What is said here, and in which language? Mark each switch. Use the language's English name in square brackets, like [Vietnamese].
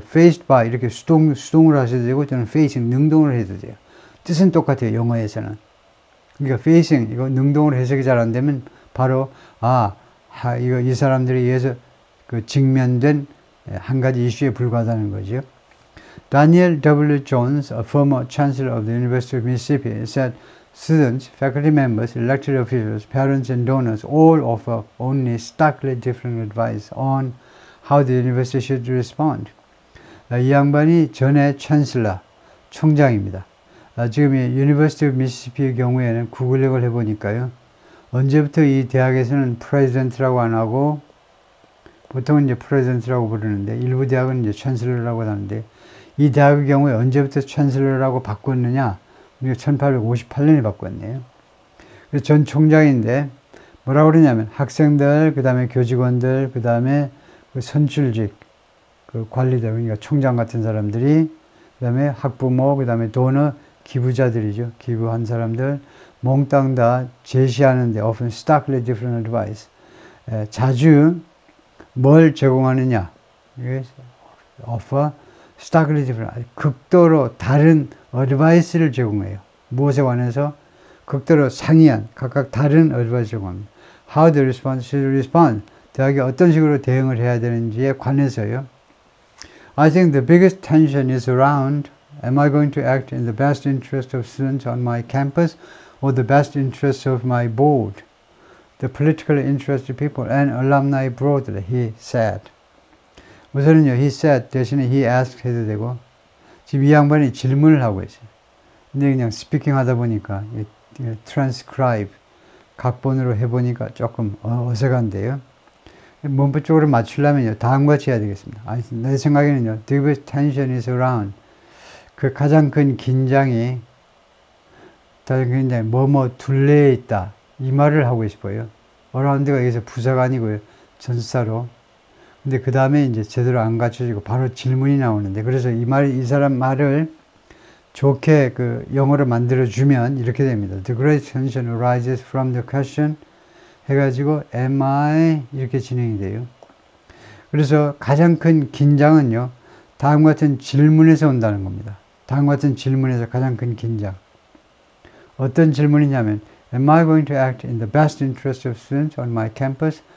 [Korean] faced by 이렇게 수동으로 하셔도 되고 저는 facing 능동으로 해도 돼요. 뜻은 똑같아요. 영어에서는. 그러니까 facing 이거 능동으로 해석이 잘 안 되면 바로 이거 이 사람들에 의해서 그 직면된 한 가지 이슈에 불과하다는 거죠. [English] Daniel W. Jones, a former chancellor of the University of Mississippi, said students, faculty members, elected officials, parents and donors all offer only starkly different advice on how the university should respond. [Korean] 이 양반이 전에 챈슬러, 총장입니다. 지금 이 University of Mississippi의 경우에는 구글력을 해보니까요. 언제부터 이 대학에서는 프레지던트라고 안 하고 보통은 이제 프레지던트라고 부르는데 일부 대학은 이제 챈슬러라고 하는데 이 대학의 경우에 언제부터 챈슬러라고 바꿨느냐? 우리가 1858년에 바꿨네요. 그래서 전 총장인데 뭐라고 그러냐면 학생들, 그 다음에 교직원들, 그 다음에 그 선출직, 그 관리들, 그러니까 총장 같은 사람들이, 그 다음에 학부모, 그 다음에 도너, 기부자들이죠. 기부한 사람들 몽땅 다 제시하는데 [English] often starkly different advice. [Korean] 자주 뭘 제공하느냐? [English] offer starkly different. [Korean] 극도로 다른 advice를 제공해요. 무엇에 관해서? 극도로 상이한 각각 다른 advice 제공합니다. [English] How the response should respond. [Korean] 대학이 어떤 식으로 대응을 해야 되는지에 관해서요. [English] I think the biggest tension is around am I going to act in the best interest of students on my campus or the best interest of my board, the politically interested people and alumni broadly, he said. [Korean] 우선은요, [English] he said [Korean] 대신에 [English] he asked [Korean] 해도 되고 지금 이 양반이 질문을 하고 있어요. 근데 그냥 스피킹 하다 보니까 transcribe 각본으로 해보니까 조금 어색한데요. 문법 쪽으로 맞추려면요, 다음과 같이 해야 되겠습니다. 내 생각에는요, [English] the biggest tension is around. [Korean] 그 가장 큰 긴장이 뭐뭐 둘레에 있다. 이 말을 하고 싶어요. around가 여기서 부사가 아니고요. 전사로. 근데 그 다음에 이제 제대로 안 갖춰지고 바로 질문이 나오는데 그래서 이 사람 말을 좋게 그 영어로 만들어주면 이렇게 됩니다. [English] The great tension arises from the question [Korean] 해가지고 [English] am I [Korean] 이렇게 진행이 돼요. 그래서 가장 큰 긴장은요. 다음 같은 질문에서 온다는 겁니다. 다음 같은 질문에서 가장 큰 긴장. 어떤 질문이냐면 [English] am I going to act in the best interest of students on my campus?